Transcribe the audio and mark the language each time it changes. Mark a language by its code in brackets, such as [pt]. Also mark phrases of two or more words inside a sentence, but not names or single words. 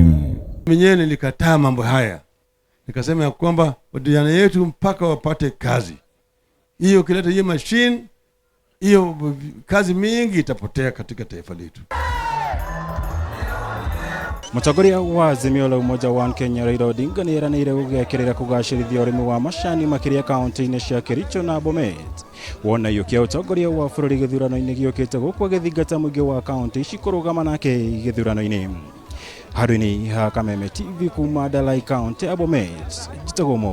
[sw] Mwenyewe nilikataa mambo haya. Nikasema ya kwamba vijana yetu mpaka wapate kazi. Hiyo kileta hiyo machine, hiyo kazi mingi itapotea katika taifa letu. [ki] Mutongoria wa Azimio la Umoja wa Kenya Raila Odinga ni eranĩire gũgekĩrĩra kũgacĩrithia ũrĩmi wa macani makĩria kaunti-inĩ cia Kericho na Bomet. Wona yukia utongoria wa bururi gĩthurano-inĩ giũkĩte gũkũ agĩthingata muingi wa kaunti ici kũrũgama nake gĩthurano-inĩ. Haruni ha Kameme TV kuma Dalai County ya Bomet.